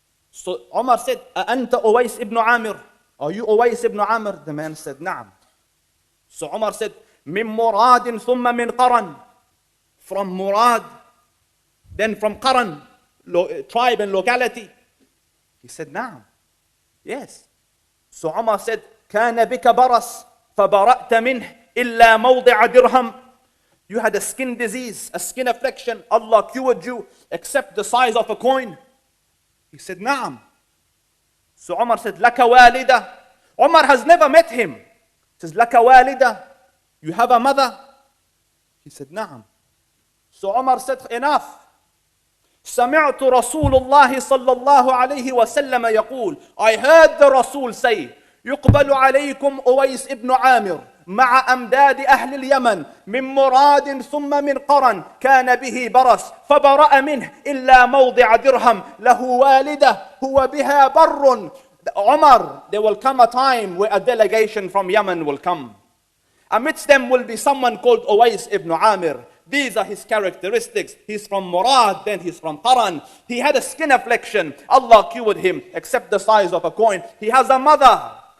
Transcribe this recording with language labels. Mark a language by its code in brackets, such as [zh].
[en] So Umar said, [ar] Anta Uwais ibn Amir. [en] Are you Uwais ibn Amir? The man said, Na'am. So Umar said, [ar] Min Muradin thumma min Qaran. [en] From Murad, then from Qaran, tribe and locality. He said, Na'am. Yes. So Umar said, [ar] كان بك برص فبرأت منه إلا موضع درهم. [en] You had a skin disease, a skin affliction. Allah cured you except the size of a coin. He said, Na'am. So Umar said, [ar] لك والدة. [en] Umar has never met him. He says, [ar] لك والدة. [en] You have a mother? He said, Na'am. So Umar said, enough. [ar] سمعت رسول الله صلى الله عليه وسلم يقول, [en] I heard the Rasul say, [ar] يقبل عليكم أويس ابن عامر مع أمداد أهل اليمن من مراد ثم من قرن كان به برص فبرأ منه إلا موضع درهم له والدة هو بها بر. [en] Umar, there will come a time where a delegation from Yemen will come. Amidst them will be someone called Uwais ibn Amir. These are his characteristics. He's from Murad, then he's from Qaran. He had a skin affliction. Allah cured him, except the size of a coin. He has a mother.